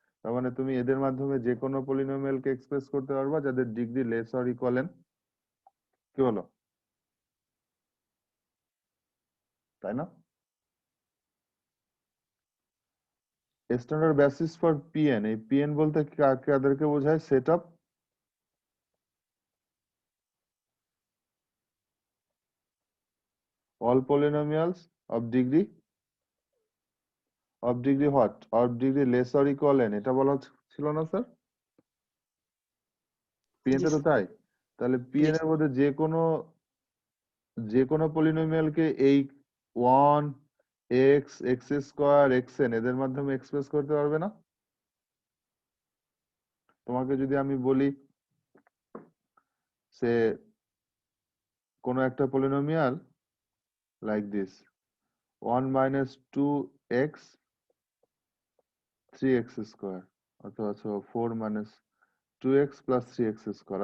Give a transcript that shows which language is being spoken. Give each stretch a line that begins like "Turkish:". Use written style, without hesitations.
Bangla: তার মানে তুমি এদের মাধ্যমে যে কোনো পলিনোমিয়ালকে এক্সপ্রেস করতে পারবা যাদের degree
English: Less or equal n.
Bangla: কি বলো, তাই না? স্ট্যান্ডার্ড বেসিস ফর পিএন, এই পিএন বলতে কাদেরকে বোঝায়?
English: Set of all polynomials of degree what? Of degree less or equal n,
Bangla: এটা বলা ছিল না স্যার? পিএন জি তে তো স্যার। তাই। তাহলে জি পিএন এর মধ্যে যে কোনো পলিনোমিয়ালকে এই 1 x, x square, x N এদের মাধ্যমে এক্সপ্রেস করতে পারবে না? তোমাকে যদি আমি বলি সে কোনো একটা polynomial
English: like this
Bangla: 1 minus 2x 3x square, অথবা 4 minus 2x plus 3x square.